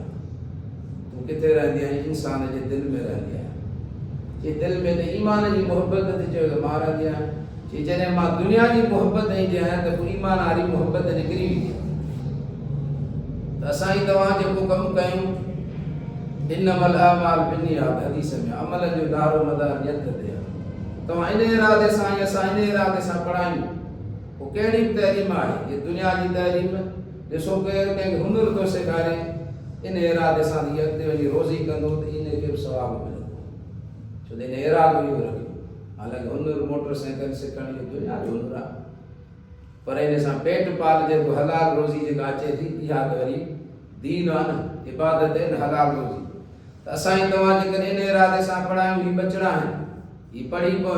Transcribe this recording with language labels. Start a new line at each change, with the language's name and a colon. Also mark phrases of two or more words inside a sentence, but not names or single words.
Sindhi: तूं किथे रहंदी आहीं? इंसान जे दिलि में रहंदी आहियां। चई दिलि में त ईमान जी मोहबत थी चयो त मां रहंदी आहियां। चई जॾहिं मां दुनिया जी मोहबत ईंदी आहियां त पोइ ईमान वारी मोहबत निकिरी वेंदी आहे। त असां ई तव्हां जेको कमु कयूं,
Arabic: إنما الأعمال بالنيات
Sindhi: हदीस में अमल जो दारो मदार नियत ते आहे। तव्हां इन इरादे सां या असां इन इरादे सां पढ़ायूं पोइ कहिड़ी बि तइलीम आहे ये दुनिया जी तइलीम ॾिसो केरु कंहिंखे हुनुर थो सेखारे इन इरादे सां अॻिते वञी रोज़ी कंदो त इनखे बि सवाबु मिलंदो छो त इन इरादो इहो रखियो हालांकि हुनुर मोटर साइकिल सिखण जो दुनिया जो हुनुर आहे पर इन सां पेट पाल जेको हलाल रोज़ी जेका अचे थी इहा त वरी दीन आहे न इबादत आहिनि हलाल रोज़ी त असां तव्हां जेकॾहिं इन इरादे सां पढ़ायूं हीअ बचड़ा आहिनि हीअ पढ़ी